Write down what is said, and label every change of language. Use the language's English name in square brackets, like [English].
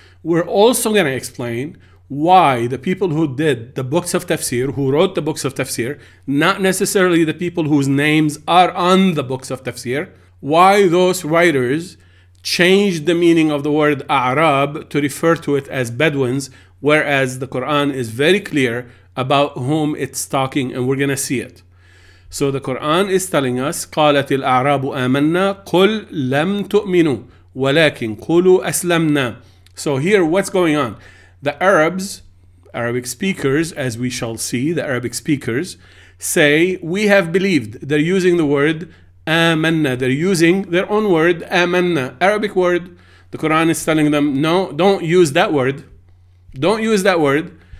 [English] We're also going to explain why the people who did the books of tafsir, who wrote the books of tafsir, not necessarily the people whose names are on the books of tafsir, why those writers changed the meaning of the word A'rab to refer to it as Bedouins, whereas the Quran is very clear about whom it's talking, and we're going to see it. So the Quran is telling us [Arabic] قالت الأعراب آمنا قل لم تؤمنوا ولكن قولوا أسلمنا. [English] So here what's going on? The Arabs, Arabic speakers, as we shall see, the Arabic speakers say, we have believed. They're using the word آمنا. They're using their own word, آمنا, Arabic word. The Quran is telling them, no, don't use that word. Don't use that word.